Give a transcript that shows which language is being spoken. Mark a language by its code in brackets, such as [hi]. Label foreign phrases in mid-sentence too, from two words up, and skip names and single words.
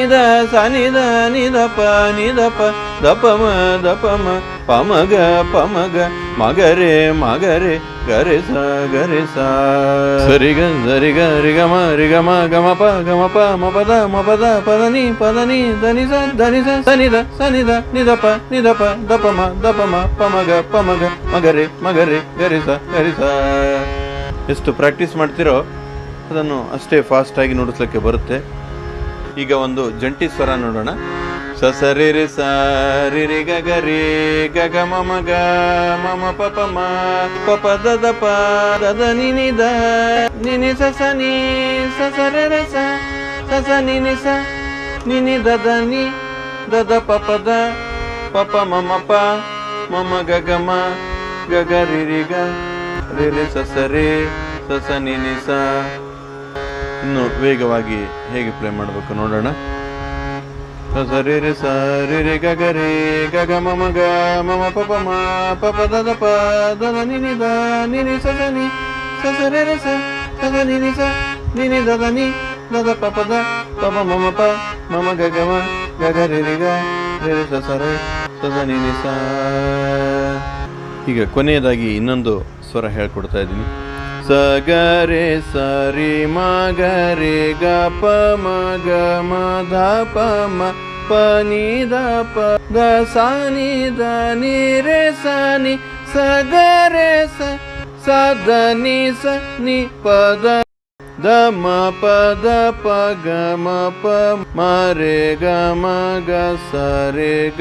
[kn] ದ ನಿ ದ ಪ ದ ಪ ಮ ಪ ಮ ಗ ಮ ಗ ರೇ ಗ ರೇ ಸ ಸರಿ ಗ ರಿ ಗ ಮ ಗ ಮ ಪ ಮ ಪ ದ ಪ ದ ನಿ ದ ನಿ ಸ ಸ ನಿ ದ ನಿ ದ ಪ ದ ಪ ಮ ಪ ಮ ಗ ಮ ಗ ರೇ ಗ ರೇ ಸ ಎಷ್ಟು ಪ್ರಾಕ್ಟೀಸ್ ಮಾಡ್ತಿರೋ ಅದನ್ನು ಅಷ್ಟೇ ಫಾಸ್ಟ್ ಆಗಿ ನುಡಿಸ್ಲಿಕ್ಕೆ ಬರುತ್ತೆ. ಈಗ ಒಂದು ಜಂಟಿ ಸ್ವರ ನೋಡೋಣ. ಸ ಸ ರೇ ರೇ ಸ ರೇ ರೇ ಗ ಗ ರೇ ಗ ಗ ಮ ಮ ಗ ಮ ಮ ಪ ಪ ಮ ಪ ಪ ದ ದ ಪ ದ ದ ನಿ ನಿ ದ ನಿ ನಿ ಸ ಸ ನಿ ಸ ಸ ರೇ ರೇ ಸ ಸ ನಿ ನಿ ಸ ನಿ ನಿ ದ ದ ನಿ ದ ದ ಪ ಪ ದ ಪ ಪ ಮ ಮ ಪ ಮ ಮ ಗ ಗ ಮ ಗ ಗ ರೇ ರೇ ಗ ರೇ ರೇ ಸ ಸ ರೇ ಸ ಸ ನಿ ನಿ ಸ. ಇನ್ನು ವೇಗವಾಗಿ ಹೇಗೆ ಪ್ಲೇ ಮಾಡಬೇಕು ನೋಡೋಣ. ಸರಿ ರೆ ಸರಿ ರೆ ಗಗ ರೇ ಗಗ ಮಮ ಗ ಮಮ ಪಪ ಮ ಪಪ ದದ ಪ ದದ ನಿನಿ ದ ನಿನಿ ಸ ದ ನಿ ಸ ಸ ರೆ ರೆ ಸ ಸ ದ ನಿನಿ ಸ ನಿನಿ ದದ ನಿ ದದ ಪಪ ದ ಪಪ ಮಮ ಪ ಮಮ ಗಗ ಮ ಗಗ ರೆ ರೆ ಗ ರೆ ರೆ ಸ ಸ ರೆ ಸ ದ ನಿನಿ ಸ. ಈಗ ಕೊನೆಯದಾಗಿ ಇನ್ನೊಂದು ಸ್ವರ ಹೇಳ್ಕೊಡ್ತಾ ಇದ್ದೀನಿ. ಸ ಗ ರೇ ಸರಿ ಮ ಗ ರೇ ಗ ಪ ಮ ಗ ಮ ಧ ಪ ಮ ಪ ನಿ ದ ಪ ಗ ಸ ನಿ ದ ನಿ ರೇ ಸ ನಿ ಸ ಗ ರೇ ಸ ಸ ದ ನಿ ಸ ನಿ ಪ ದ ದ ಮ ಪ ದ ಪ ಗ ಮ ಪ ಮ ರೇ ಗ ಮ ಗ ಸ ರೇ ಗ